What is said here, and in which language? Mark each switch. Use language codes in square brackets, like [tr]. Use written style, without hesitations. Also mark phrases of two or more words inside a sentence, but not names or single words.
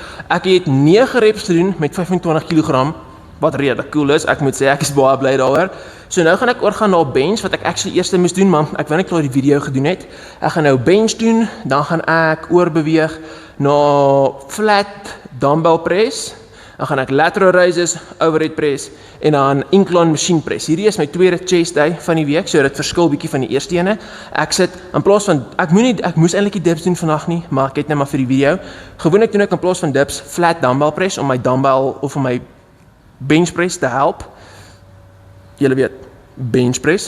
[af] Ek het 9 reps gedoen met 25 kg. Wat redelik cool is. Ek moet sê ek is baie bly daaroor. So nou gaan ek oorgaan na bench wat ek actually eers moes doen, maar ek wou net klaar die video gedoen het. Ek gaan nou bench doen, dan gaan ek oorbeweeg na [en] flat dumbbell press. [af] Dan gaan ek [en] lateral raises, overhead press [af] en dan [en] incline machine press. [af] Hierdie is my tweede [en] chest day [af] van die week, so dit verskil bietjie van die eerste ene. Ek sit in plaas van ek moes eintlik die dips doen vandag nie, maar ek het net maar vir die video. Gewoonlik doen ek in plaas van dips [en] flat dumbbell press [af] om my dumbbell of om my [en] bench press [af] te help. Julle weet, [en] bench press.